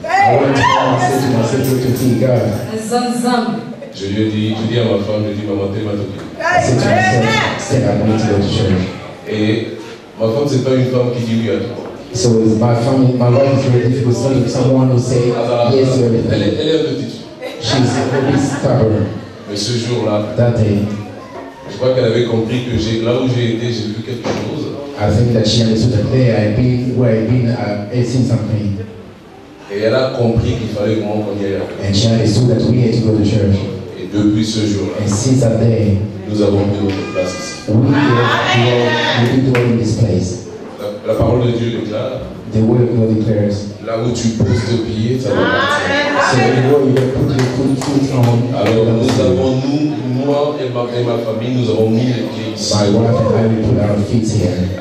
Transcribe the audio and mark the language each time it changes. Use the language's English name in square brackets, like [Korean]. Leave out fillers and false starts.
[English] I went home and said to myself, to feed God. [French] Je lui ai dit, à ma femme, je dis maman, t'es ma toquée. [English] I said to myself, instead I'm going to go to church. [French] Et ma femme, c'est pas une femme qui dit oui à tout. [English] So it's my family, my wife is very difficult. Someone who say yes to everything. [French] Elle est un peu têtue. [English] She's a bit stubborn. [French] Mais ce jour-là, [English] That day, [French] je crois qu'elle avait compris que là où j'ai été, j'ai vu quelque chose. [English] I think that she understood that there I've been, where I've been, I've seen something. [French] Et elle a compris qu'il fallait vraiment qu'on y aille. [English] And she understood that we had to go to church. [French] Et depuis ce jour-là, [English] And since that day, [French] nous avons pris notre place ici. [English] we've been dwelling in this place. [French] La parole de Dieu déclare, [English] The word of God declares. [French] là où tu poses tes pieds, ça va partir. [English] So anywhere you put your foot on, [French] Alors moi et ma famille, nous avons mis les pieds ici. [English] my wife and I will put our feet here.